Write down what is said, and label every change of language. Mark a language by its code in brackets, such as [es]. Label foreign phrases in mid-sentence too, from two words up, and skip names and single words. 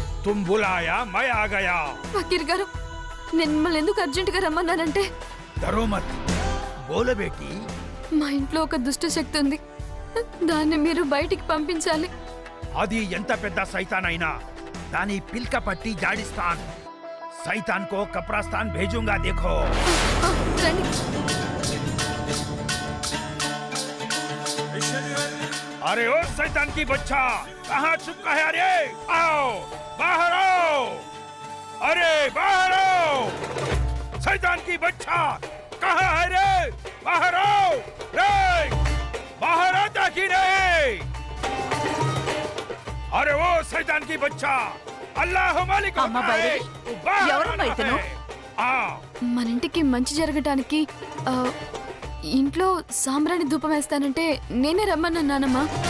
[hi] तुम बुलाया मैं आ गया। [te] ఫకీర్ గారు నేను మిమ్మల్ని ఎందుకు అర్జెంటుగా రమ్మన్నానంటే [hi] डरो मत, बोलो बेटी। [te] మా ఇంట్లో ఒక దుష్ట శక్తి ఉంది. దాన్ని మీరు బయటికి పంపించాలి. అది ఎంత పెద్ద సైతాన్ అయినా దాని పిల్క పట్టి జాడిస్తాన్. [hi] సైతాన్ को कब्रिस्तान भेजूंगा देखो। [te] రండి. [hi] अरे ओ शैतान की बच्चा, कहाँ छुपा है? अरे आओ बाहर आओ, अरे बाहर आओ। शैतान की बच्चा कहाँ है रे? बाहर आओ रे, बाहर आता कि नहीं? अरे वो शैतान की बच्चा, अल्लाह मालिक अम्मा बैरवी, [te] ఎవరమ్మా ఇతను? మన ఇంటికి మంచి జరగటానికి ఇంట్లో సాంబ్రాణి ధూపం వేస్తానంటే నేనే రమ్మన్నానమ్మా.